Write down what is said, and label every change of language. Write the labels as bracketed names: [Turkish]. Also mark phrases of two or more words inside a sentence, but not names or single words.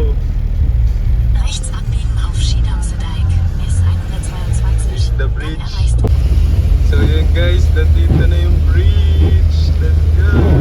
[German] Rechts abbiegen auf Schiedamsedijk, S122. [English] The [German] Dann [English] bridge. [German] erreichst du [Filipino] So yun guys, nandito na yung bridge. [English] Let's go.